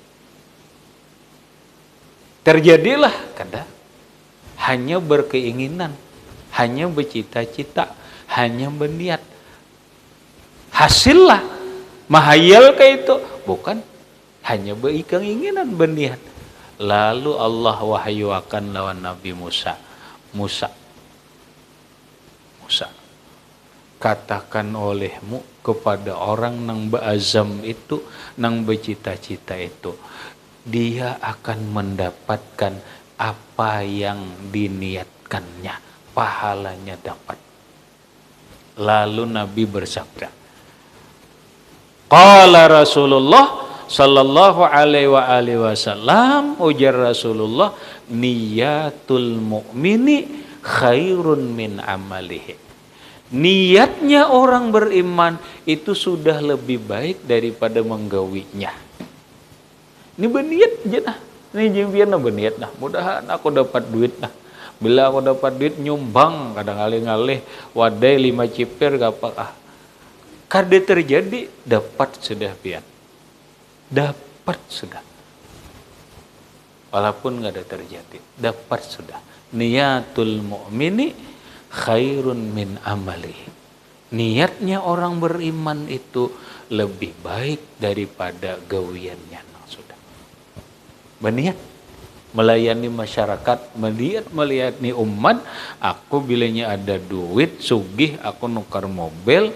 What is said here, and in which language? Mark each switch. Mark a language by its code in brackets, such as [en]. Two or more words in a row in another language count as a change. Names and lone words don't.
[bjn] Terjadilah kada hanya berkeinginan, hanya bercita-cita, hanya berniat. Hasillah mahayal kayak itu, bukan hanya berkeinginan berniat. Lalu Allah wahyuakan lawan Nabi Musa. Musa, katakan olehmu kepada orang nang beazam itu, nang bercita-cita itu, dia akan mendapatkan apa yang diniatkannya, pahalanya dapat. Lalu Nabi bersabda, [ar] قال رسول الله صلى الله عليه وسلم, ujar Rasulullah, نية المؤمن خير من عمله. [bjn] Niatnya orang beriman itu sudah lebih baik daripada menggawinya. Ini berniat aja nah. Ini jimpian berniat nah. Mudahan aku dapat duit nah. Bila aku dapat duit nyumbang kadang ngalih-ngalih wadai 5 ciper gak apa. Kada terjadi dapat sudah pian. Dapat sudah. Walaupun gak ada terjadi, dapat sudah. [ar] نية المؤمن خير من عمل. [bjn] Niatnya orang beriman itu lebih baik daripada gawiannya. Nah, sudah. Berniat melayani masyarakat, melayani umat. Aku bilanya ada duit sugih, aku nukar mobil.